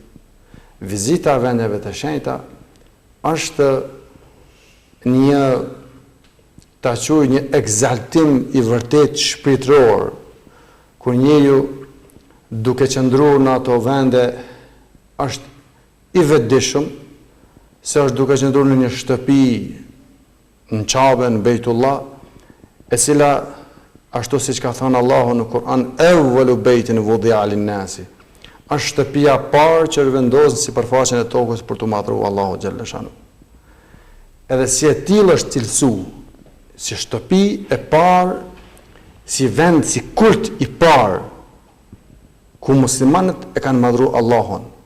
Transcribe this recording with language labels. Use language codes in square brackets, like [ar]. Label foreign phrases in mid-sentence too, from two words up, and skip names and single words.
[sq] Vizita e vendeve të shenjta është një ta quaj një egzaltim i vërtet shpirtëror, kur njeriu duke qëndruar në ato vende është i vetëdijshëm se është duke qëndruar në një shtëpi në Kabe, në Bejtullah, e cila ashtu siç ka thënë Allahu në Kur'an, [ar] "أول بيت وضع للناس", [sq] është shtëpia parë që vendoset në sipërfaqen e tokës për të madhruar Allahu [ar] جل شأنه. [sq] Edhe si e tillë është cilësuar, si shtëpi e parë, si vend, si kult i parë, ku muslimanët e kanë madhruar Allahun.